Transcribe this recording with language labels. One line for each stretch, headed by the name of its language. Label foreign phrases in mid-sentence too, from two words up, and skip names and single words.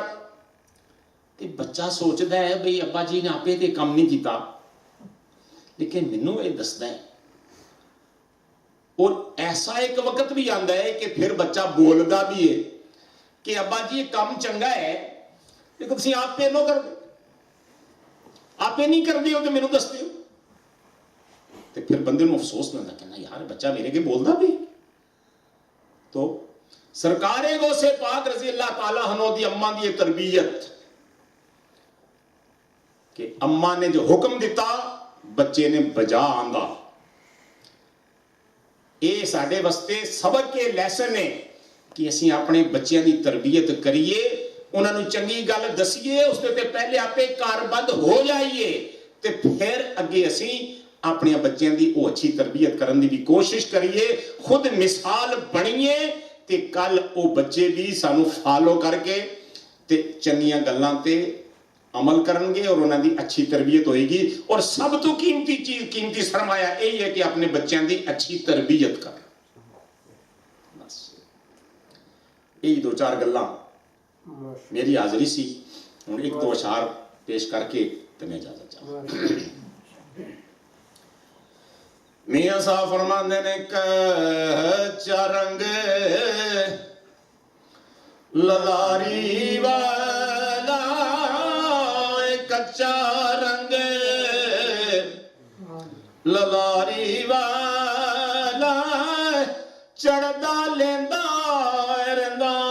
Punjabi: کہ بچہ سوچتا ہے بھئی ابا جی نے آپے تے کم نہیں کیتا، لیکن منوں یہ دستا ہے۔ اور ایسا ایک وقت بھی آندا ہے کہ پھر بچہ بولدا بھی ہے کہ ابا جی یہ کام چنگا ہے لیکن تسی آپ پہ نہ کر دے، آپ پہ نہیں کر دیو تو مینوں دس دیو۔ تو پھر بندے نوں افسوس نہ کہنا یار بچہ میرے کے بولدا بھی۔ تو سرکار غوث پاک
Arabic: رضی اللہ تعالیٰ عنہ
Punjabi: دی اماں دی تربیت کہ اماں نے جو حکم دیتا بچے نے بجا آندا، اے ساڈے واسطے سبق کے لیسن ہے کہ اسی اپنے بچیاں دی تربیت کریے، انہاں نوں چنگی گل دسیے، اس تے پہلے آپے کاربند ہو جائیے تے پھر اگے اسی اپنے بچیاں دی او اچھی تربیت کرن دی بھی کوشش کریے، خود مثال بنیے تے کل او بچے بھی سانو فالو کر کے تے چنگیاں گلاں تے عمل کرن گے اور انہاں دی اچھی تربیت ہوئے گی۔ اور سب تو قیمتی چیز، قیمتی سرمایہ یہی ہے کہ اپنے بچیاں دی اچھی تربیت کر۔ بس یہی دو چار گلاں میری حاضری سی، ہن ایک دو اشعار پیش کر کے تے میں اجازت چاہوں۔ میاں صاحب فرماندے نے کچا رنگ للاری والا، کچا رنگ للاری والا، چڑھدا لیندا رہندا،